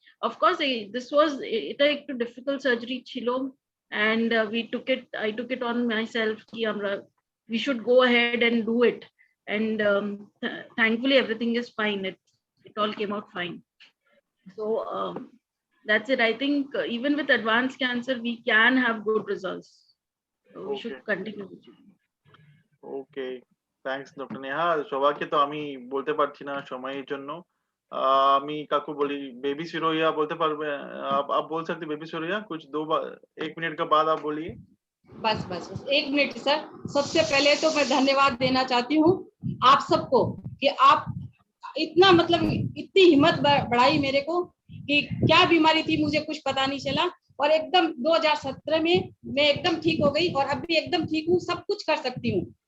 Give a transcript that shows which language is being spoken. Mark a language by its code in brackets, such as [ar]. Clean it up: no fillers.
[en] Of course this was এটা একটু difficult surgery ছিল and I took it on myself ki আমরা we should go ahead and do it, and thankfully everything is fine. It all came out fine. So that's it. I think even with advanced cancer we can have good results, so we should continue with it. Okay, thanks doctor Neha. [bn] সবাইকে তো আমি বলতে পারছি না সময়ের জন্য। [hi] আমি কাকু বলি बेबी सिरोया बोलते पारबे आप बोल सकते बेबी सिरोया कुछ 1 मिनट के बाद आप बोलिए। बस 1 मिनट सर। सबसे पहले तो मैं धन्यवाद देना चाहती हूँ आप सबको कि आप इतना मतलब इतनी हिम्मत बढ़ाई मेरे को कि क्या बीमारी थी मुझे कुछ पता नहीं चला, और एकदम 2017 में मैं एकदम ठीक हो गई और अब भी एकदम ठीक हूँ, सब कुछ कर सकती हूँ।